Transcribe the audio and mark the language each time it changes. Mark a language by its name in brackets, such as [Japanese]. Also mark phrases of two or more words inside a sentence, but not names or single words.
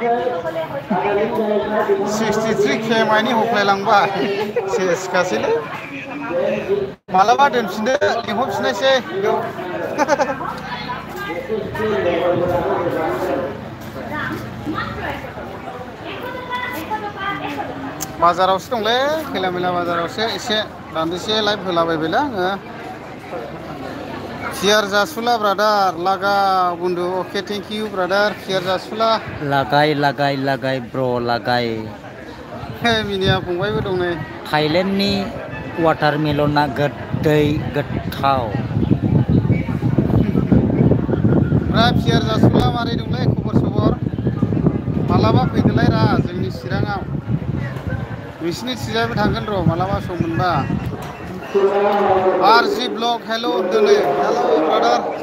[Bodo] 63K मानि होख्लायलांबाय सेसखासैलै मालाबा दोनफिनदो लिंहरफिननायसै बाजारावसो दंलै खैला मैला बाजारावसो एसे दान्दिसे लाइभ होलाबायबायलै आङो Kiar Jasula brother laga bundu [English] okay thank you brother [Bodo] Kiar Jasula lagai bro lagai मिनिया फंबायबो दं नै थाइलेण्डनि वाटारमेलना गोदै गोथाव Kiar Jasula मारै दंलै खबर सबर मालाबा फैदोलाय रा जोंनि चिराङाव नोंसिनि थिजायबो थांगोन र' मालाबा सम मोनबा RG Blog hello होनदों [English] hello brother